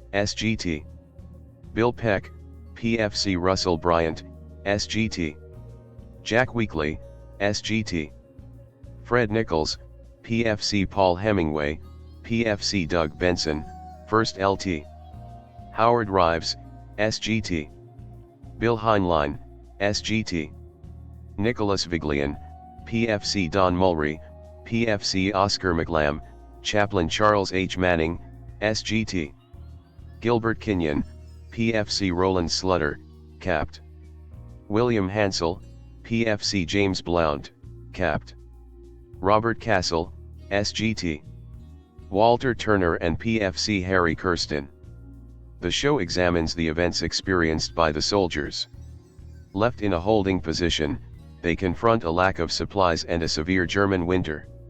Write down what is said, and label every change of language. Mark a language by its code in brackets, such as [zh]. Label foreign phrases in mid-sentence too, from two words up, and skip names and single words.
[en] SGT Bill Peck, PFC Russell Bryant, SGT Jack Weekly, SGT Fred Nichols, PFC Paul Hemingway, PFC Doug Benson, 1st LT Howard Rives, SGT Bill Heinlein, SGT Nicholas Viglian, PFC Don Mulry, PFC Oscar McLam, Chaplain Charles H. Manning, SGT Gilbert Kenyon, PFC Roland Slutter, Capt. William Hansel, PFC James Blount, Capt. Robert Castle, SGT Walter Turner and PFC Harry Kirsten. The show examines the events experienced by the soldiers. Left in a holding position, they confront a lack of supplies and a severe German winter.